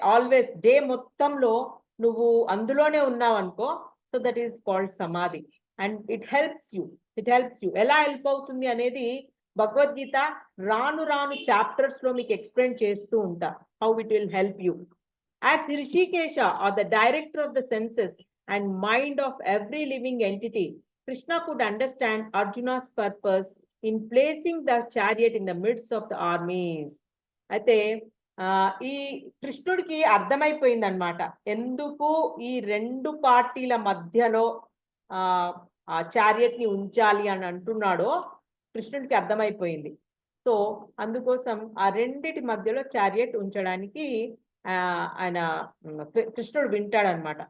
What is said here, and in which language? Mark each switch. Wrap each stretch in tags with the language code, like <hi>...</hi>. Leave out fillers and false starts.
<te>Always day మొత్తంలో నువ్వు అందులోనే ఉన్నావు అనుకో,</te> <en>so that is called</en> <te>సమాధి.</te> <en>And it helps you.</en> <te>ఎలా హెల్ప్ అవుతుంది అనేది భగవద్గీత రాను రాను చాప్టర్స్ లో మీకు ఎక్స్ప్లెయిన్ చేస్తూ ఉంటా,</te> <en>How it will help you. As Hrishikesha, or the director of the senses and mind of every living entity, Krishna could understand Arjuna's purpose in placing the chariot in the midst of the armies.</en> <te>అయితే ఈ కృష్ణుడికి అర్థమైపోయింది అనమాట, ఎందుకు ఈ రెండు పార్టీల మధ్యలో ఆ చారియట్ ని ఉంచాలి అని అంటున్నాడో కృష్ణుడికి అర్థమైపోయింది. సో అందుకోసం ఆ రెండిటి మధ్యలో చారియట్ ఉంచడానికి ఆయన కృష్ణుడు వింటాడనమాట.</te>